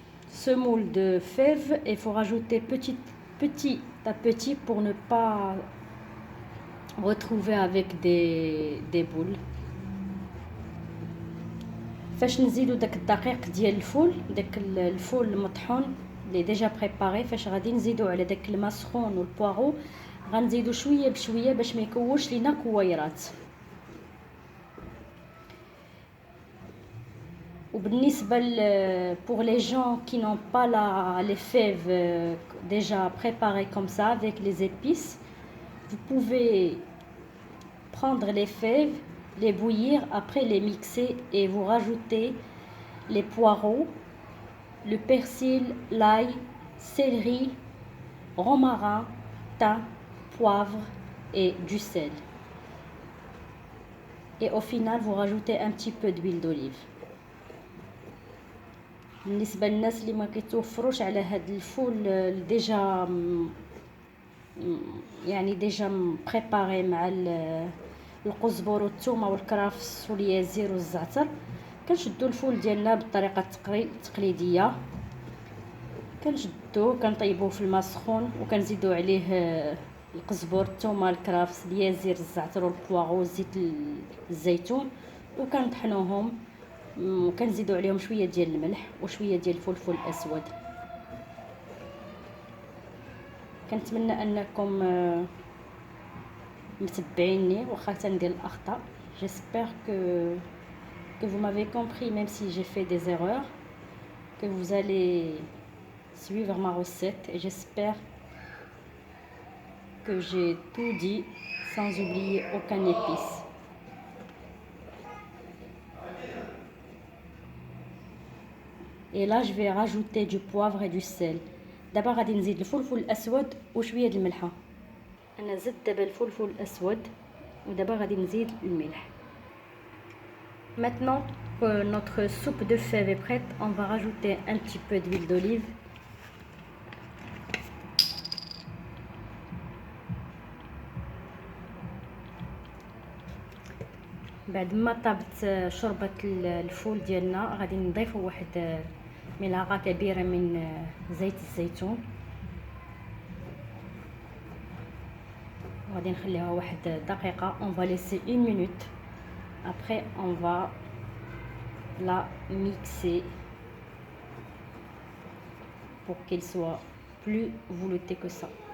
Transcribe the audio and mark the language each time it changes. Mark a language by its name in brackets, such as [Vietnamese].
[French] semoule de fèves et il faut rajouter petit à petit pour ne pas retrouver avec des boules. [Arabic] فاش نزيدو داك الدقيق ديال الفول، داك الفول المطحون اللي ديجا بريباري، فاش غادي نزيدو على داك الماء سخون والبواغو غنزيدو شويه بشويه باش ما يكوش لينا كويرات. وبالنسبه [French] pour les gens qui n'ont pas les fèves déjà préparées comme ça avec les épices, vous pouvez prendre les fèves, les bouillir, après les mixer et vous rajoutez les poireaux, le persil, l'ail, céleri, romarin, thym, poivre et du sel. Et au final, vous rajoutez un petit peu d'huile d'olive. [Arabic] بالنسبه للناس اللي ما كيتوفروش على هاد الفول ديجا يعني ديجا مبريباري مع القزبر والثومه والكرفس واليازير والزعتر، كنشدو الفول ديالنا بالطريقه التقليديه، كنشدوه كنطيبوه في الماء سخون وكنزيدو عليه القزبر الثومه الكرفس اليازير الزعتر والبواغو زيت الزيتون وكنطحنوهم وكنزيدو عليهم شويه ديال الملح وشويه ديال الفلفل الاسود. كنتمنى انكم متبعيني واخا تندير الاخطاء. [French] j'espère que vous m'avez compris même si j'ai fait des erreurs, que vous allez suivre ma recette et j'espère que j'ai tout dit sans oublier aucun épice. Et là je vais rajouter du poivre et du sel. [Arabic] دابا غادي نزيد الفلفل الاسود وشويه د الملحه. انا زدت دابا الفلفل الاسود ودابا غادي نزيد الملح. [French] Maintenant que notre soupe de fèves est prête, on va rajouter un petit peu d'huile d'olive. [Arabic] بعد ما طابت شوربه الفول ديالنا غادي نضيفوا واحد ملعقه كبيره من زيت الزيتون وغادي نخليها واحد دقيقه. [French] on va laisser une minute, après on va la mixer pour qu'elle soit plus veloutée que ça.